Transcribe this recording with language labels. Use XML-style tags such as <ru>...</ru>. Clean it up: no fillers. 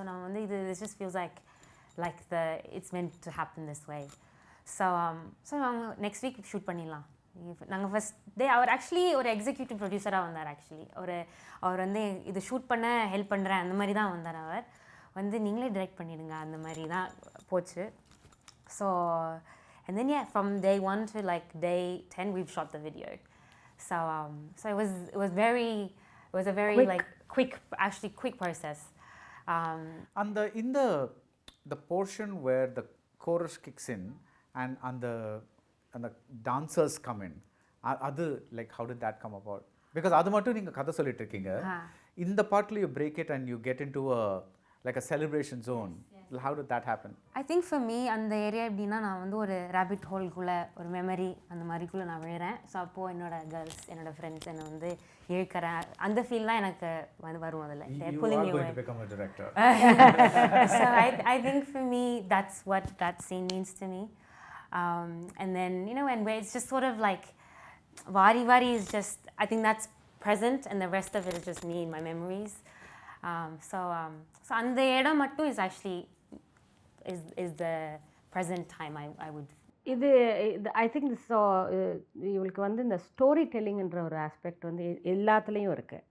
<en>so</en> <ta>நான் வந்து இது</ta> <en>Just feels like it's meant to happen this way.</en> <ta>So அவங்க நெக்ஸ்ட் வீக் ஷூட் பண்ணிடலாம். நாங்கள் ஃபஸ்ட் டே அவர் ஆக்சுவலி ஒரு எக்ஸிக்யூட்டிவ் ப்ரொடியூசராக வந்தார். ஆக்சுவலி அவர் வந்து இது ஷூட் பண்ண ஹெல்ப் பண்ணுறேன் அந்த மாதிரி தான் வந்தார். அவர் வந்து நீங்களே டைரக்ட் பண்ணிடுங்க அந்த மாதிரி தான் போச்சு.</ta> <en>So and then from day 1 to like day 10 we've shot the video. So it was a very quick quick process. And the portion where the chorus kicks in and the dancers come in, adu like how did that come about?</en> <ta>Because adu mattum neenga kadha solliட்டு இருக்கீங்க. இந்த partல</ta> <en>you break it and you get into a celebration zone. Yes. How did that happen? I think for me</en> <ta>அந்த area எப்படின்னா நான் வந்து ஒரு rapid ஹோல்குள்ளே ஒரு memory அந்த மாதிரிக்குள்ளே நான் விழுறேன். ஸோ அப்போது என்னோட ஃப்ரெண்ட்ஸ் என்னை வந்து இழுக்கிறேன் அந்த ஃபீல்லாம் எனக்கு வந்து வரும். அதில்</ta> <en>You are going to become a director. So I think for me that's what that scene means to me. And then and where it's just sort of like Vari Vari is just, I think that's present and the rest of it is just me in my memories. So</en> <ta>அந்த இடம் மட்டும்</ta> <en>is actually is the present time I would.</en> <ta>இது</ta> <en>I think</en> <ta>இவளுக்கு வந்து இந்த story டெல்லிங்ன்ற ஒரு aspect வந்து எல்லாத்துலேயும் இருக்குது.</ta>